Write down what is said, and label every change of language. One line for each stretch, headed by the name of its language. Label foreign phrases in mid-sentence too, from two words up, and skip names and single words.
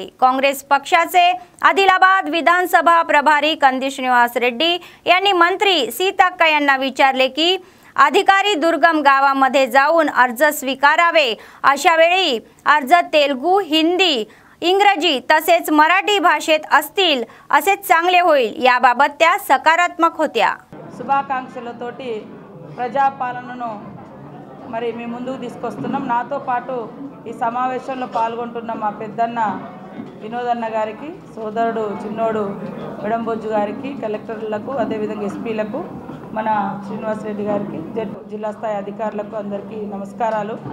Marathi: काँग्रेस पक्षाचे आदिलाबाद विधानसभा प्रभारी कंदी श्रीनिवास रेड्डी यांनी मंत्री सीताक्का यांना विचारले की अधिकारी दुर्गम गावामध्ये जाऊन अर्ज स्वीकारावे, अशा वेळी अर्ज तेलुगू, हिंदी, इंग्रजी तसेच मराठी भाषेत असतील असे चांगले होईल। याबाबत त्या सकारात्मक होत्या।
Telugu: శుభాకాంక్షలతోటి ప్రజాపాలనను మరి మేము ముందుకు తీసుకొస్తున్నాం। నాతో పాటు ఈ సమావేశంలో పాల్గొంటున్న మా పెద్దన్న వినోదన్న గారికి, సోదరుడు చిన్నోడు వెడంబొజ్జు గారికి, కలెక్టర్లకు, అదేవిధంగా ఎస్పీలకు, మన శ్రీనివాస్ రెడ్డి గారికి, జిల్లా స్థాయి అధికారులకు అందరికీ నమస్కారాలు।